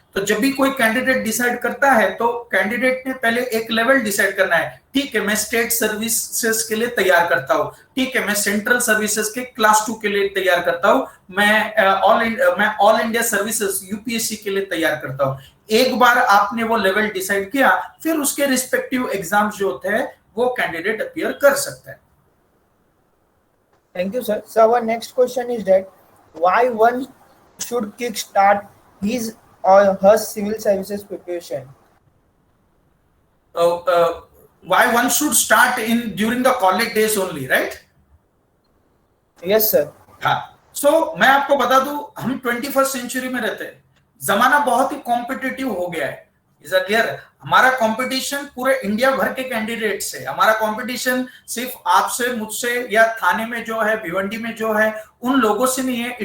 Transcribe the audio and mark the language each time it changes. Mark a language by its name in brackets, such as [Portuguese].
[Hindi] तो जब भी कोई कैंडिडेट डिसाइड करता है तो कैंडिडेट ने पहले एक लेवल डिसाइड करना है, ठीक है मैं स्टेट सर्विसेज के लिए तैयार करता हूँ, ठीक है मैं सेंट्रल सर्विसेज के क्लास 2 के लिए तैयार करता हूँ, मैं ऑल इंडिया सर्विसेज यूपीएससी के लिए तैयार करता हूँ। एक बार आपने वो लेवल डिसाइड किया, फिर उसके रिस्पेक्टिव एग्जाम्स जो होते हैं वो कैंडिडेट अपीयर कर सकता है। [English] Thank you, sir. So our next question is that why one should kickstart his or her civil services preparation? Why one should start in during the college days only, right? Yes, sir. [Hindi] हाँ, सो मैं आपको बता दूं, हम 21st century में रहते हैं, जमाना बहुत ही कॉम्पिटिटिव हो गया है। Is a clear? हमारा कंपटीशन पूरे इंडिया भर के कैंडिडेट से, हमारा कंपटीशन सिर्फ आपसे, मुझसे या थाने में जो है, भिवंडी में जो है, उन लोगों से नहीं है।